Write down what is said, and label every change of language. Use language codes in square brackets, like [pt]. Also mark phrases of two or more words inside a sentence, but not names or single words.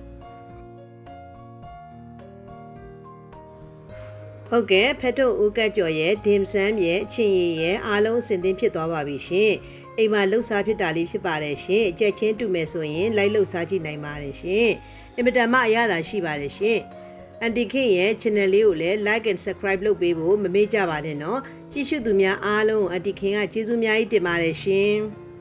[my] ဟုတ်ကဲ့ဖက်ထုတ်ဥကတ်ကျော်ရဲ့ dim sum ရဲ့အချင်းရည်ရဲ့အားလုံးစင်သင်းဖြစ်သွားပါပြီရှင်အိမ်မှာလှုပ်ရှားဖြစ်တာလေးဖြစ်ပါတယ်ရှင်ကြက်ချင်းတူမယ်ဆိုရင်လိုက်လှုပ်ရှားကြည့်နိုင်ပါတယ်ရှင်အင်မတန်မှအရသာရှိပါတယ်ရှင်အန်တီခင်ရဲ့ channel လေးကိုလည်း [en] like and subscribe [my] လုပ်ပေးဖို့မမေ့ကြပါနဲ့နော်ကြည့်ရှုသူများအားလုံးအန်တီခင်ကကျေးဇူးများကြီးတင်ပါတယ်ရှင်